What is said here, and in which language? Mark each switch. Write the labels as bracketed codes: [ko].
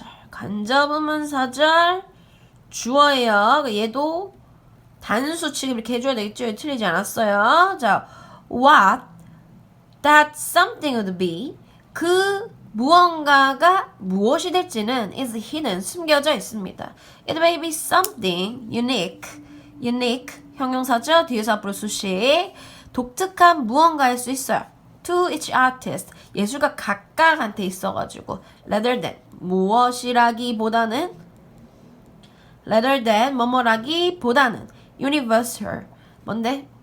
[ko] 간접의문사절 주어예요. 얘도 단수 취급 이렇게 해줘야 되겠죠? 틀리지 않았어요. 자, [en] what that something would be. [ko] 그 무언가가 무엇이 될지는 [en] is hidden, [ko] 숨겨져 있습니다. [en] It may be something unique. unique, [ko] 형용사죠? 뒤에서 앞으로 수식. 독특한 무언가일 수 있어요. [en] To each artist. [ko] 예술가 각각한테 있어가지고 rather than, 무엇이라기보다는 rather than, 뭐뭐라기보다는 universal. 뭔데?